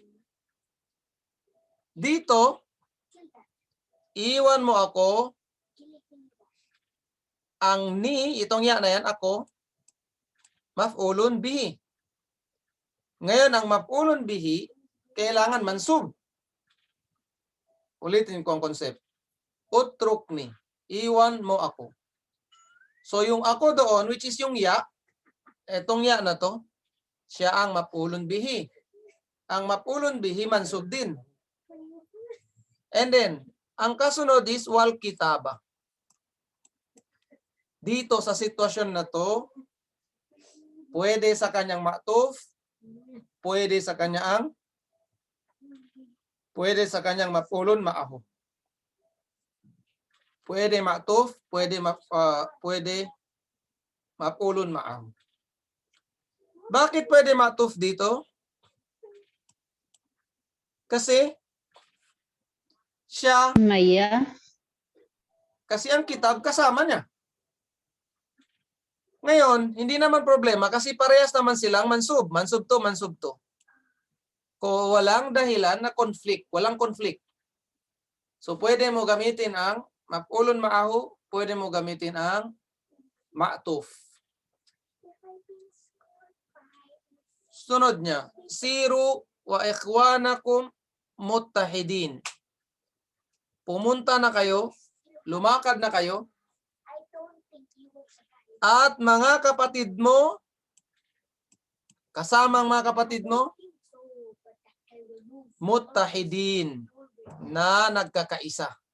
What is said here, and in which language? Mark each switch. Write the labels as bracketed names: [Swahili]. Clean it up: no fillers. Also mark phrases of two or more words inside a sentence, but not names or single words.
[Filipino] Dito, iwan mo ako, ang ni, itong ya na yan, ako, [Arabic] مفعول به. [Filipino] Ngayon, ang [Arabic] مفعول به, [Filipino] kailangan mansub. Ulitin ko ang concept. Utrukni, iwan mo ako. So, yung ako doon, [English] which is [Filipino] yung ya, etong ya na to, siya ang [Arabic] مفعول به. [Filipino] Ang [Arabic] مفعول به, [Filipino] mansub din. [English] And then, [Filipino] ang kasunod is [Arabic] والكتاب. [Filipino] Dito sa sitwasyon na to, pwede sa kanyang ma'tuf, pwede sa kanyang [Arabic] مفعول معه. [Filipino] Pwede ma'tuf, pwede [Arabic] مفعول معه. [Filipino] Bakit pwede ma'tuf dito? Kasi siya, kasi ang kitab kasama niya. Ngayon, hindi naman problema kasi parehas naman silang mansub. Mansub to, mansub to. Kung walang dahilan na conflict, walang conflict. So, pwede mo gamitin ang [Arabic] مفعول معه, [Filipino] pwede mo gamitin ang ma'tuf. Sunod niya, [Arabic] سيروا وإخوانكم متحدين. [Filipino] Pumunta na kayo, lumakad na kayo, at mga kapatid mo, kasamang mga kapatid mo, muttahidin, na nagkakaisa.